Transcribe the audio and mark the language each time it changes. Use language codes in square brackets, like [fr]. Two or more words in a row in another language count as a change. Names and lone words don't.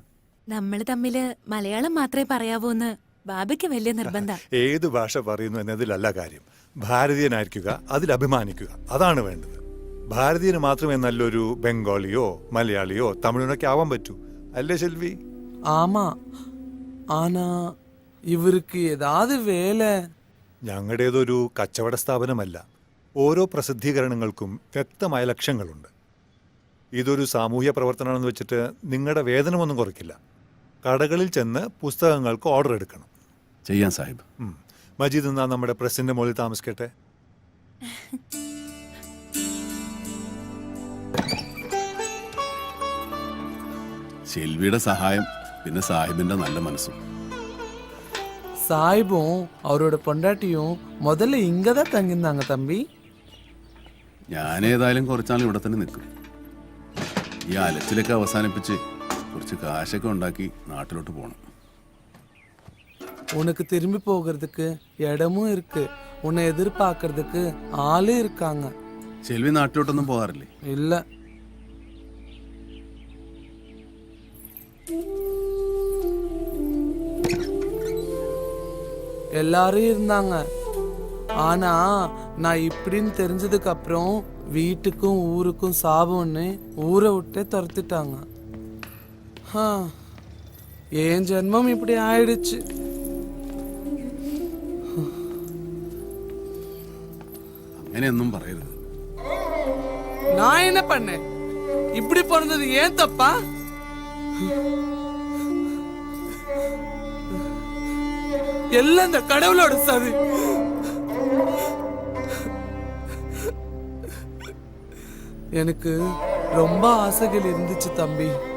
[ml] നമ്മള് തമ്മില് മലയാളം മാത്രമേ പറയാവൂന്ന് ബാബയ്ക്ക് വലിയ നിർബന്ധ. ഏത് ഭാഷ പറയുന്നു എന്നതിലല്ല കാര്യം. ഭാരതീയനായിരിക്കുക, അതിൽ അഭിമാനിക്കുക, അതാണ് വേണ്ടത്. ഭാരതീയന് മാത്രമേ നല്ലൊരു ബംഗാളിയോ മലയാളിയോ തമിഴിനൊക്കെ ആവാൻ പറ്റൂ, അല്ലേ ശെൽവി? [ta] ஆமா ஆனா இவருக்கு ஏதாவது வேலை. [ml] ഞങ്ങളുടേതൊരു കച്ചവട സ്ഥാപനമല്ല. ഓരോ പ്രസിദ്ധീകരണങ്ങൾക്കും വ്യക്തമായ ലക്ഷ്യങ്ങളുണ്ട്. ഇതൊരു സാമൂഹ്യ പ്രവർത്തനമാണെന്ന് വെച്ചിട്ട് നിങ്ങളുടെ വേതനമൊന്നും കുറയ്ക്കില്ല. കടകളിൽ ചെന്ന് പുസ്തകങ്ങൾക്ക് ഓർഡർ എടുക്കണം. ചെയ്യാൻ സാഹിബ്. മജീദ് എന്നാ നമ്മുടെ പ്രസിന്റെ മുകളിൽ താമസിക്കട്ടെ. ശെൽവിയുടെ സഹായം, പിന്നെ സാഹിബിന്റെ നല്ല മനസ്സും. [ta] சாஹிபும் அவரோட பொண்டாட்டியும் முதல்ல இங்க தான் தங்கியிருந்தாங்க தம்பி. [ml] ഞാൻ ഏതായാലും കുറച്ചാൾ ഇവിടെ തന്നെ നിൽക്കും. ഈ അലച്ചിലൊക്കെ അവസാനിപ്പിച്ച് കുറച്ച് കാശൊക്കെ ഉണ്ടാക്കി നാട്ടിലോട്ട് പോകണം. [ta] உனக்கு திரும்பி போகிறதுக்கு இடமும் இருக்கு, உன்னை எதிர்பார்க்கறதுக்கு ஆளும் இருக்காங்க. [ml] ശെൽവി നാട്ടിലോട്ടൊന്നും പോകാറില്ലേ? [ta] இல்ல. எல்லாரும் இருந்தாங்க. ஆனா நான் இப்படின்னு தெரிஞ்சதுக்கு அப்புறம் வீட்டுக்கும் ஊருக்கும் சாபம்னு ஊரை விட்டே துரத்திட்டாங்க. என் ஜென்மம் இப்படி ஆயிடுச்சு. [ml] അങ്ങനെയൊന്നും പറയരുത്. [ta] நான் என்ன பண்ணேன்? இப்படி பிறந்தது ஏன் தப்பா? எல்லாம் இந்த கடவுளோட சதி. எனக்கு ரொம்ப ஆசைகள் இருந்துச்சு தம்பி.